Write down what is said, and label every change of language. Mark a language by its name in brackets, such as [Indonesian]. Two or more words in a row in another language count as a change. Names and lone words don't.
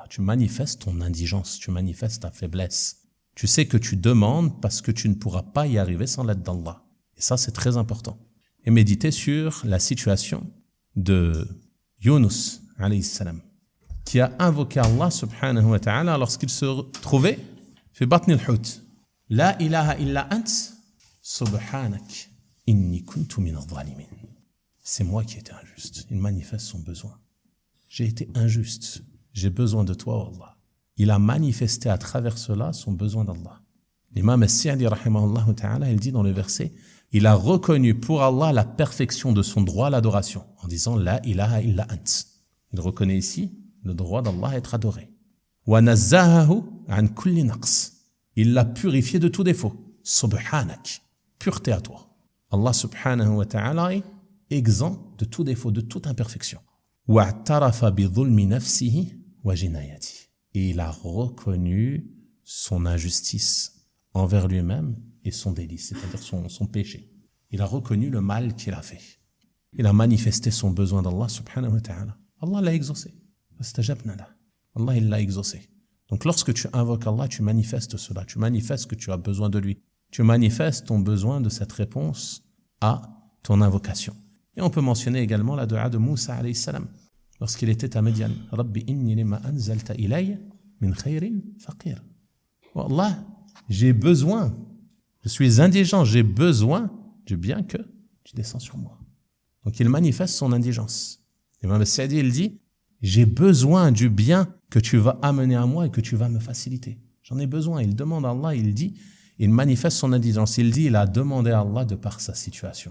[French] Tu manifestes ton indigence, tu manifestes ta faiblesse. Tu sais que tu demandes parce que tu ne pourras pas y arriver sans l'aide d'Allah. Et ça, c'est très important. Et méditez sur la situation de Yunus, [Arabic] عليه السلام, [French] qui a invoqué Allah [Arabic] سبحانه وتعالى [French] lorsqu'il se trouvait [Arabic] في بطن الحوت. لا إله إلا أنت سبحانك إني كنت من الظالمين. [French] C'est moi qui étais injuste. Il manifeste son besoin. J'ai été injuste. J'ai besoin de toi, Allah. Il a manifesté à travers cela son besoin d'Allah. L'imam As-Sa'di, [Arabic] رحمه الله تعالى, [French] il dit dans le verset, il a reconnu pour Allah la perfection de son droit à l'adoration, en disant [Arabic] لا إله إلا أنت. [French] Il reconnaît ici le droit d'Allah à être adoré. [Arabic] ونزهه عن كل نقص. [French] Il l'a purifié de tout défaut. Subhanak. Pureté à toi. Allah [Arabic] سبحانه وتعالى [French] est exempt de tout défaut, de toute imperfection. [Arabic] واعترف بظلم نفسه وجنايته. [French] Et il a reconnu son injustice envers lui-même et son délice, c'est-à-dire son péché. Il a reconnu le mal qu'il a fait. Il a manifesté son besoin d'Allah [Arabic] سبحانه وتعالى. [French] Allah l'a exaucé. Allah, il l'a exaucé. Donc lorsque tu invoques Allah, tu manifestes cela. Tu manifestes que tu as besoin de lui. Tu manifestes ton besoin de cette réponse à ton invocation. Et on peut mentionner également la dua de Moussa [Arabic] عليه السلام. [French] Lorsqu'il était à Médian. [Arabic] رب إني لما أنزلت إلي من خير فقير. [French] Oh Allah, j'ai besoin. Je suis indigent. J'ai besoin du bien que tu descends sur moi. Donc il manifeste son indigence. L'imam As-Sa'di, il dit, j'ai besoin du bien que tu vas amener à moi et que tu vas me faciliter. J'en ai besoin. Il demande à Allah, il dit, il manifeste son indigence. Il dit, il a demandé à Allah de par sa situation.